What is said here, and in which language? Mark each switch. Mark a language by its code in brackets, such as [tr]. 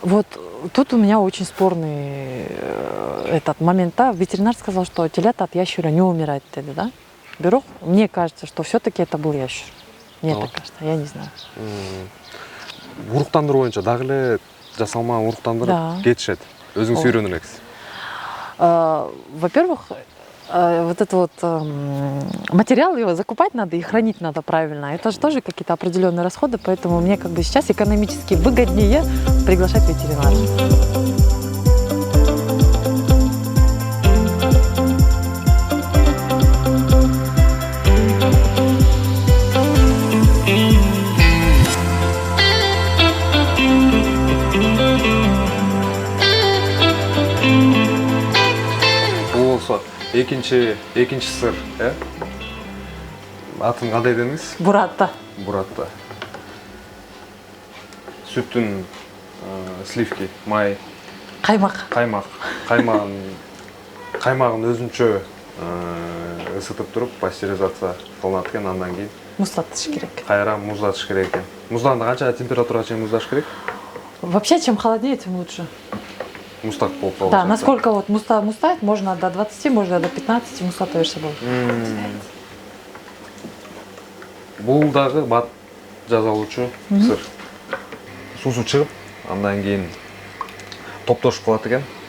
[ru] Вот тут у меня очень спорный этот момент, да. Ветеринар сказал, что телята от ящера не умирают, да? Бирок, мне кажется, что все-таки это был ящер. Мне так кажется, я не знаю. [ky] Уруктандыруу боюнча дагы эле жасалма уруктандырып кетишет. Өзүңүз үйрөнүп элексиз. [ru] Во-первых, вот этот вот материал, его закупать надо и хранить надо правильно. Это же тоже какие-то определенные расходы, поэтому мне как бы сейчас экономически выгоднее приглашать ветеринара. [ky] Экинчи сыр, атын кандай дедиңиз? Буратта. Буратта. Сүттүн сливки, май, Каймак. Каймагын өзүнчө ысытып туруп пастеризация кылынат экен, андан кийин Муздатыш керек. кайра муздатыш керек экен. Муздаганда канча температурага чейин муздаш керек? [ru] Вообще, чем холоднее, тем лучше. [ky] Мустак болуп калат. [ru] Да, насколько вот мустать, можно до 20, можно до 15 мустатаешь собой. [ky] Бул дагы бат жазалуучу сыр. Суусу чыгып, андан кийин топтошуп калат экен.